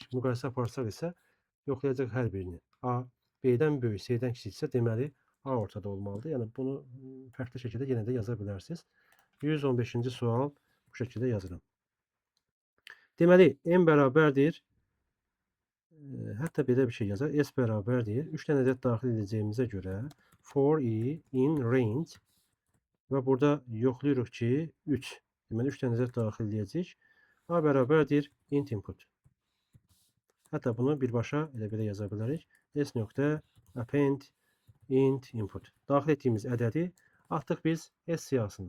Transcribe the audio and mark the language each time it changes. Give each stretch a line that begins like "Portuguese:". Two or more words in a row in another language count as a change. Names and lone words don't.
Azerbaijani: Müqayisə aparsaq isə yoxlayacaq hər birini. A B-dən böyük, C-dən kiçiksə deməli A ortada olmalıdır. Yəni bunu fərqli şəkildə yenə də yaza bilərsiniz. 115-ci sual bu şəkildə yazıram. Deməli, n bərabərdir. Hətta belə bir şey yazar. S bərabərdir. 3 dənə ədəd daxil edəcəyimizə görə
English: for i in range
Azerbaijani: və burada yoxlayırıq ki 3. Deməli 3 dənə ədəd daxil edəcəyik. A bərabərdir
English: int input.
Azerbaijani: Hətta bunu birbaşa elə belə yaza bilərik. S nöqtə
English: append int input.
Azerbaijani: Daxil etdiyimiz ədədi atdıq biz S siyahısına.